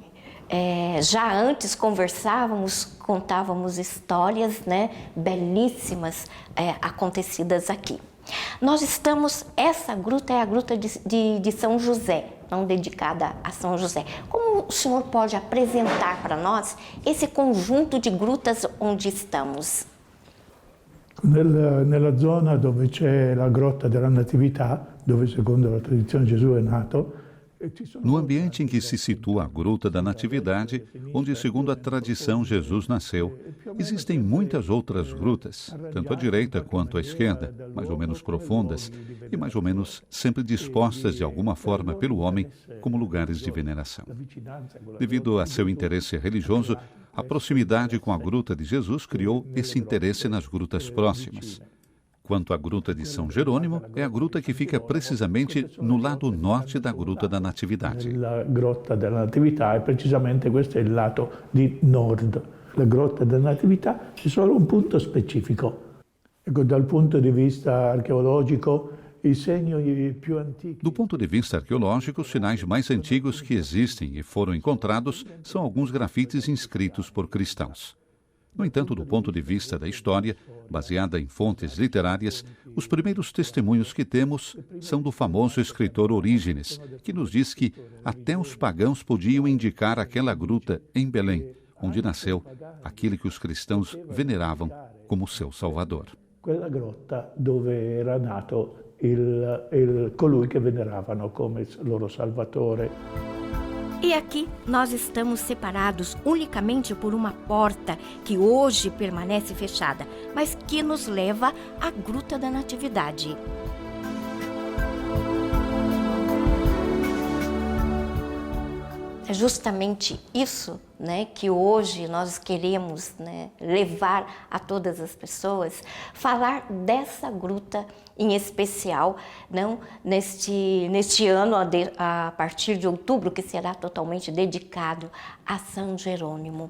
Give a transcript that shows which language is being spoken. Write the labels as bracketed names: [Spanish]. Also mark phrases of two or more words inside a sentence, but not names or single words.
[Portuguese] Já antes conversávamos, contávamos histórias, belíssimas acontecidas aqui. Nós estamos, essa gruta é a Gruta de São José, não dedicada a São José. Como o senhor pode apresentar para nós esse conjunto de grutas onde estamos? [Italian] Nella zona dove c'è la Grotta della Natività, dove secondo la tradizione Gesù è nato. [Portuguese] No ambiente em que se situa a Gruta da Natividade, onde, segundo a tradição, Jesus nasceu, existem muitas outras grutas, tanto à direita quanto à esquerda, mais ou menos profundas e mais ou menos sempre dispostas de alguma forma pelo homem como lugares de veneração. Devido a seu interesse religioso, a proximidade com a Gruta de Jesus criou esse interesse nas grutas próximas. Quanto à Gruta de São Jerônimo, é a gruta que fica precisamente no lado norte da Gruta da Natividade. [Italian] La Grotta della Natività e precisamente questo è il lato di nord. La Grotta della Natività è solo un punto specifico. Ecco, dal punto di vista archeologico, i segni più antichi. [Portuguese] Do ponto de vista arqueológico, os sinais mais antigos que existem e foram encontrados são alguns grafites inscritos por cristãos. No entanto, do ponto de vista da história, baseada em fontes literárias, os primeiros testemunhos que temos são do famoso escritor Orígenes, que nos diz que até os pagãos podiam indicar aquela gruta em Belém, onde nasceu aquele que os cristãos veneravam como seu Salvador. [Italian] Quella grotta dove era nato colui che veneravano come loro Salvatore. [Portuguese] E aqui nós estamos separados unicamente por uma porta que hoje permanece fechada, mas que nos leva à Gruta da Natividade. É justamente isso, que hoje nós queremos, levar a todas as pessoas, falar dessa gruta em especial, não neste ano, a partir de outubro, que será totalmente dedicado a São Jerônimo.